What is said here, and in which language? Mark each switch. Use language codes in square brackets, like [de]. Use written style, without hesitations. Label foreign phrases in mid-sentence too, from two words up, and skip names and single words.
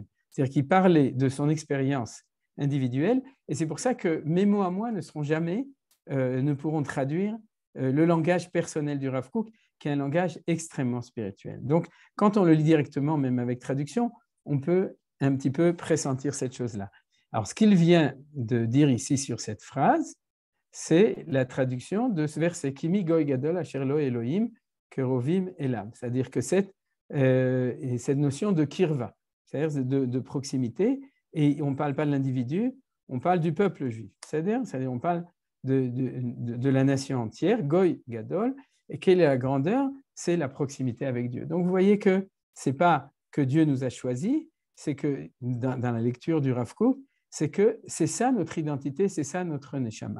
[fr] C'est-à-dire qu'il parlait de son expérience individuelle, et c'est pour ça que mes mots à moi ne seront jamais, ne pourront traduire le langage personnel du Rav Kook, qui est un langage extrêmement spirituel. Donc, quand on le lit directement, même avec traduction, on peut un petit peu pressentir cette chose-là. Alors, ce qu'il vient de dire ici sur cette phrase, c'est la traduction de ce verset « [he] כי מי גוי גדול אשר לו אלהים קרובים אליו », [fr] c'est-à-dire que cette notion de kirva, c'est-à-dire de proximité, et on ne parle pas de l'individu, on parle du peuple juif, c'est-à-dire on parle de la nation entière, [he] גוי גדול, [fr] et quelle est la grandeur? C'est la proximité avec Dieu. Donc, vous voyez que ce n'est pas que Dieu nous a choisis, c'est que dans la lecture du Rav Kook, c'est que c'est ça notre identité, c'est ça notre neshama.